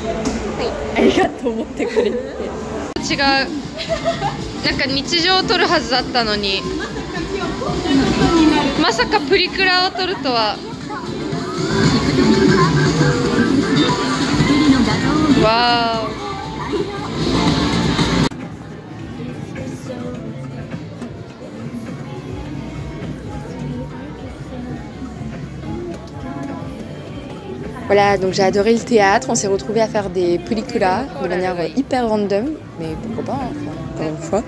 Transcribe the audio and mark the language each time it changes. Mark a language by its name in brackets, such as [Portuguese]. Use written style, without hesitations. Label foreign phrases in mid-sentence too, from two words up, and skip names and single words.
[Japanese] ありがとう、持ってくれて。違う。なんか日常を撮るはずだったのに、まさかプリクラを撮るとは。わー。 [French] Voilà, donc j'ai adoré le théâtre, on s'est retrouvés à faire des pelliculas de manière hyper random, mais pourquoi pas, enfin, encore une fois.